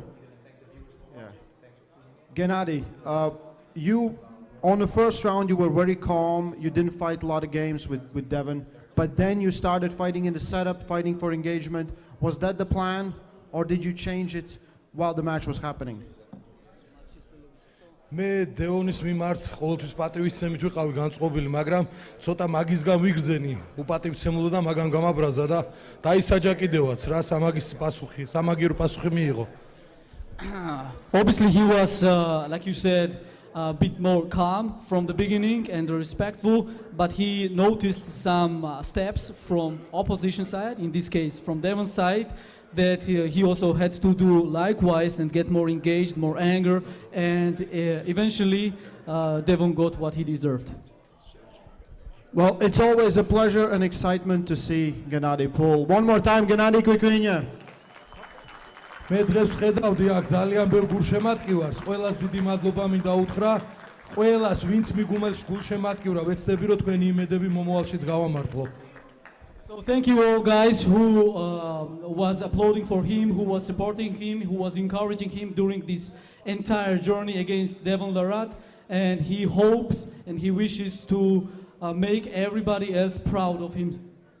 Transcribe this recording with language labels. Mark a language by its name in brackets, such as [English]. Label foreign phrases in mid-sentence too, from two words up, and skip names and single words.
[English] Yeah. Genadi, you on the first round you were very calm. You didn't fight a lot of games with Devon, but then you started fighting in the setup, fighting for engagement. Was that the plan, or did you change it while the match was happening? [Georgian] მე დევონის მიმართ ყოველთვის პატივისცემით ვიყავი განწყობილი, მაგრამ ცოტა მაგისგან ვიგრძენი, უპატივცემულო და მაგან გამაბრაზა და დაისაჯა კიდევაც რა სამაგის პასუხი, სამაგირო პასუხი მიიღო. [English] Obviously he was, like you said, a bit more calm from the beginning and respectful, but he noticed some steps from opposition side, in this case from Devon's side, that he also had to do likewise and get more engaged, more anger, and eventually Devon got what he deserved. Well, it's always a pleasure and excitement to see Genadi pull. One more time, Genadi Kvikvinia. [Georgian] მე დღეს ვხედავდი აქ ძალიან ბევრ გულშემატკივარს, ყველას დიდი მადლობა მინდა უთხრა, ყველას ვინც მიგუმელს გულშემატკივრა, ვეცდები რომ თქვენი იმედები მომავალშიც გავამართლო. [English] So thank you all guys who was applauding for him, who was supporting him, who was encouraging him during this entire journey against Devon Larratt, and he hopes and he wishes to make everybody else proud of him